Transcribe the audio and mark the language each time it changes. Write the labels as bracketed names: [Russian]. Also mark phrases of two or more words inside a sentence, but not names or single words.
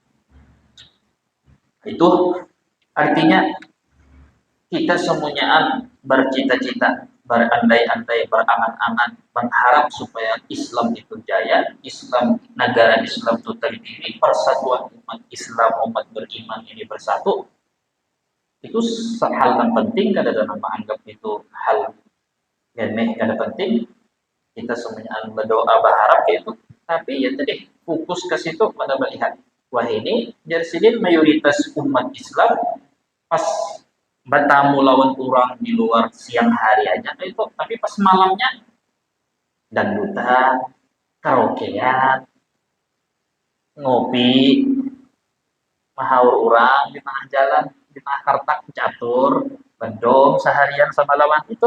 [Indonesian] Itu artinya kita semuanya bercita-cita, berandai-andai, berangan-angan, mengharap supaya Islam itu jaya, negara Islam itu terdiri, persatuan umat Islam, umat beriman ini bersatu. [Banjar] Itu hal yang penting, kada ada nama anggap itu hal remeh, kada penting. Kita semuanya berdoa berharap itu, tapi ya tadi fokus ke situ pada melihat wah ini dari sini mayoritas umat Islam pas bertamu lawan orang di luar siang hari aja itu, tapi pas malamnya dangdutan, karaokean, ngopi, mahaur orang di tengah jalan, di tengah kartak catur, bedong seharian semalaman itu.